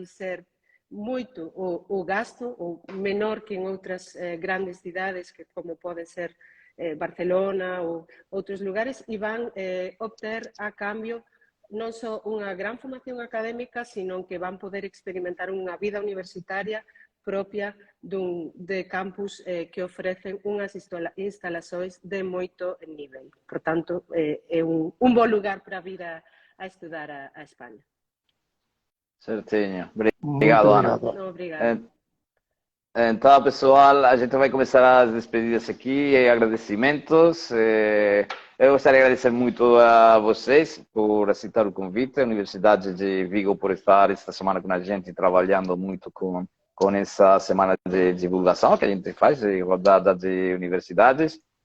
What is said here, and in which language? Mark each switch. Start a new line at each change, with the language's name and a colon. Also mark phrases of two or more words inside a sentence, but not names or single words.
Galician: ser moito o gasto, o menor que en outras grandes cidades, que como pode ser Barcelona ou outros lugares, e van obter a cambio non só unha gran formación académica, sino que van poder experimentar unha vida universitaria propia de campus que ofrecen unhas instalações de moito nivel. Por tanto, é un bo lugar para vir a estudar a España.
Portuguese: Certinho. Obrigado, Ana. Obrigada. Então, pessoal, a gente vai começar as despedidas aqui e agradecimentos. Eu gostaria de agradecer muito a vocês por aceitar o convite, a Universidade de Vigo por estar esta semana com a gente, trabalhando muito com essa semana de divulgação que a gente faz, de rodada de universidades.